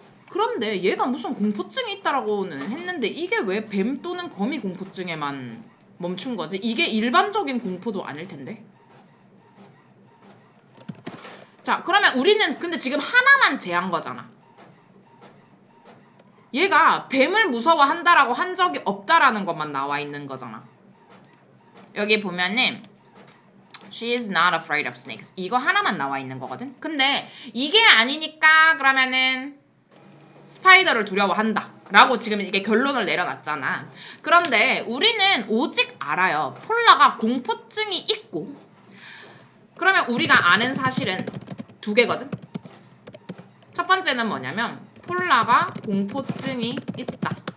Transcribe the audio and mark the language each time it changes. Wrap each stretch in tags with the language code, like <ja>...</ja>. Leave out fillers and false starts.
<ko>그런데 얘가 무슨 공포증이 있다라고는 했는데 이게 왜 뱀 또는 거미 공포증에만 멈춘 거지? 이게 일반적인 공포도 아닐 텐데. 자, 그러면 우리는 근데 지금 하나만 제한 거잖아. 얘가 뱀을 무서워한다라고 한 적이 없다라는 것만 나와 있는 거잖아. 여기 보면은</ko> <en>She is not afraid of snakes.</en> <ko>이거 하나만 나와 있는 거거든. 근데 이게 아니니까 그러면은 스파이더를 두려워한다 라고 지금 이게 결론을 내려놨잖아. 그런데 우리는 오직 알아요. 폴라가 공포증이 있고. 그러면 우리가 아는 사실은 두 개거든. 첫 번째는 뭐냐면 폴라가 공포증이 있다.</ko>